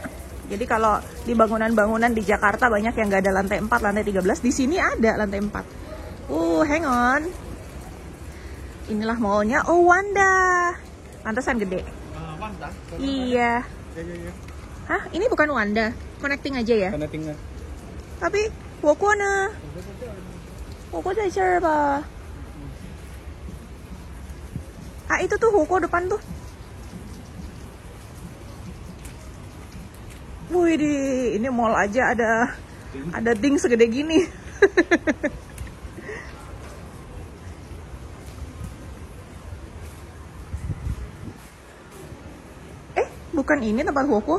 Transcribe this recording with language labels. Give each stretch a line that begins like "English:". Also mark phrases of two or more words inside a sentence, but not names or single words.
Indonesian: Jadi kalau di bangunan-bangunan di Jakarta banyak yang nggak ada lantai 4, lantai 13. Di sini ada lantai 4.
English: Hang on.
Indonesian: Inilah mallnya. Oh, Wanda. Pantesan gede. Wanda. Iya. Ya. Hah? Ini bukan Wanda. Connecting aja ya? Connecting. Tapi,
Chinese: 我过呢？我过在这儿吧。
Indonesian: Ah, itu tuh Huko depan tuh. Wih, ini mall aja ada ding segede gini. Bukan ini tempat Huko.